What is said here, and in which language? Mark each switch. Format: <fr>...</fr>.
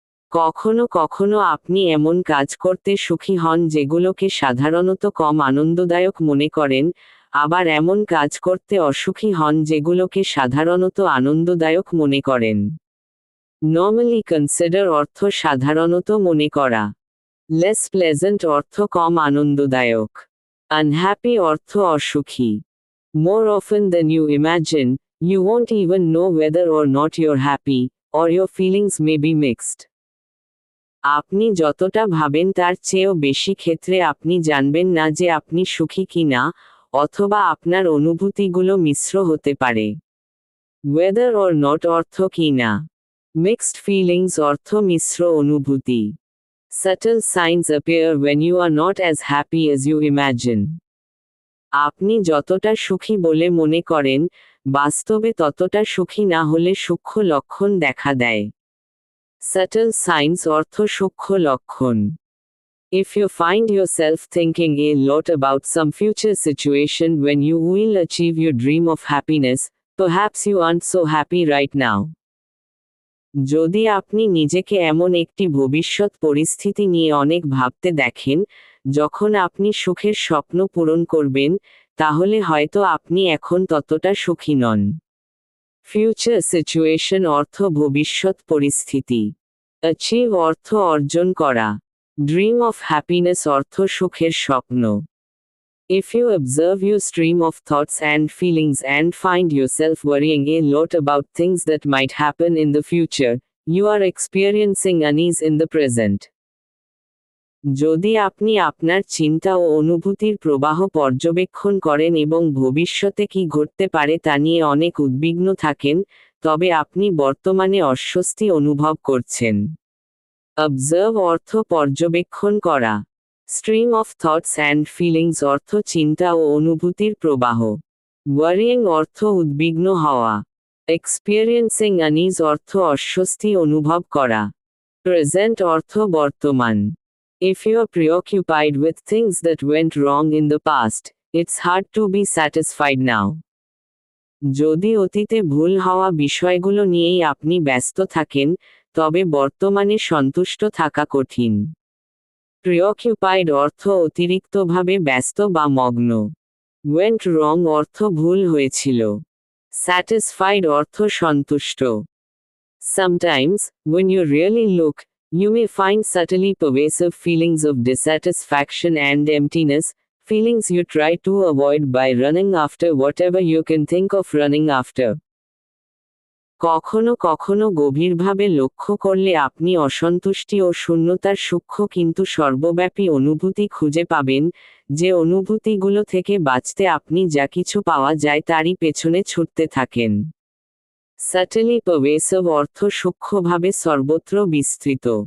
<bn>কখনো কখনো আপনি এমন কাজ করতে সুখী হন যেগুলোকে সাধারণত কম আনন্দদায়ক মনে করেন, আবার এমন কাজ করতে অসুখী হন যেগুলোকে সাধারণত আনন্দদায়ক মনে করেন। নর্মালি কনসিডার অর্থ সাধারণত মনে করা। লেস প্লেজেন্ট অর্থ কম আনন্দদায়ক। আনহ্যাপি অর্থ অসুখী।</bn> <en>More often than you imagine, you won't even know whether or not you're happy, or your feelings may be mixed.</en> <bn>আপনি যতটা ভাবেন তার চেয়েও বেশি ক্ষেত্রে আপনি জানবেন না যে আপনি সুখী কিনা, অথবা আপনার অনুভূতিগুলো মিশ্র হতে পারে। Whether or not অর্থ কিনা। মিক্সড ফিলিংস অর্থ মিশ্র অনুভূতি।</bn> <en>Subtle signs appear when you are not as happy as you imagine.</en> <bn>আপনি যতটা সুখী বলে মনে করেন, বাস্তবে ততটা সুখী না হলে সূক্ষ্ম লক্ষণ দেখা দেয়। সাটল সাইন্স অর্থ সূক্ষ্ম লক্ষণ।</bn> <en>If you find yourself thinking a lot about some future situation when you will achieve your dream of happiness, perhaps you aren't so happy right now.</en> <bn>যদি আপনি নিজেকে এমন একটি ভবিষ্যৎ পরিস্থিতি নিয়ে অনেক ভাবতে দেখেন, যখন আপনি সুখের স্বপ্ন পূরণ করবেন, তাহলে হয়তো আপনি এখন ততটা সুখী নন। ফিউচার সিচুয়েশন অর্থ ভবিষ্যৎ পরিস্থিতি। অ্যাচিভ অর্থ অর্জন করা। ড্রিম অফ হ্যাপিনেস অর্থ সুখের স্বপ্ন।</bn> <en>If you observe your stream of thoughts and feelings and find yourself worrying a lot about things that might happen in the future, you are experiencing unease in the present.</en> <bn>যদি আপনি আপনার চিন্তা ও অনুভূতির প্রবাহ পর্যবেক্ষণ করেন এবং ভবিষ্যতে কি ঘটতে পারে তা নিয়ে অনেক উদ্বিগ্ন থাকেন, তবে আপনি বর্তমানে অস্বস্তি অনুভব করছেন। অবজার্ভ অর্থ পর্যবেক্ষণ করা। Stream of thoughts and feelings অর্থ চিন্তা ও অনুভূতির প্রবাহ। ওয়ারিং অর্থ উদ্বিগ্ন হওয়া। এক্সপিরিয়েন্সিং আনইজ অর্থ অস্বস্তি অনুভব করা। প্রেজেন্ট অর্থ বর্তমান।</bn> <en>If you are preoccupied with things that went wrong in the past, it's hard to be satisfied now.</en> <bn>যদি অতীতে ভুল হওয়া বিষয়গুলো নিয়েই আপনি ব্যস্ত থাকেন, তবে বর্তমানে সন্তুষ্ট থাকা কঠিন। প্রিঅকিউপাইড অর্থ অতিরিক্তভাবে ব্যস্ত বা মগ্ন। ওয়েন্ট রং অর্থ ভুল হয়েছিল। স্যাটিসফাইড অর্থ সন্তুষ্ট।</bn> <en>Sometimes, when you really look, you may find subtly pervasive feelings of dissatisfaction and emptiness, feelings you try to avoid by running after whatever you can think of running after.</en> <bn>কখনো কখনো গভীরভাবে লক্ষ্য করলে আপনি অসন্তুষ্টি ও শূন্যতার সূক্ষ্ম কিন্তু সর্বব্যাপী অনুভূতি খুঁজে পাবেন, যে অনুভূতিগুলো থেকে বাঁচতে আপনি যা কিছু পাওয়া যায় তারই পেছনে ছুটতে থাকেন। সাটলি পারভেসিভ অর্থ সূক্ষ্মভাবে সর্বত্র বিস্তৃত।</bn>